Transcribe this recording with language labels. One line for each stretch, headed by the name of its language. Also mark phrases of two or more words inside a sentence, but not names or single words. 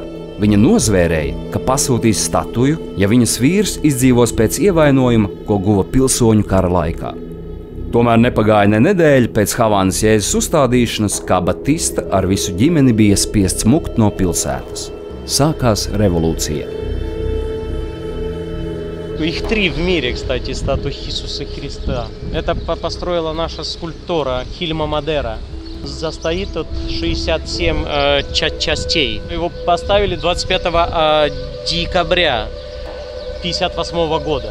Latvian: Viņa nozvērēja, ka pasūtīs statuju, ja viņas vīrs izdzīvos pēc ievainojuma, ko guva pilsoņu kara laikā. Tomēr nepagāja ne nedēļa pēc Havanas Jēzus uzstādīšanas, kā Batista ar visu ģimeni bija spiests mukt no pilsētas. Sākās revolūcija.
Russian: Их 3 в мире, кстати, статуи Иисуса Христа. Это построила наша скульптора Хильма Мадера. Застоит тут 67 частей. Его поставили 25 декабря 1958 года.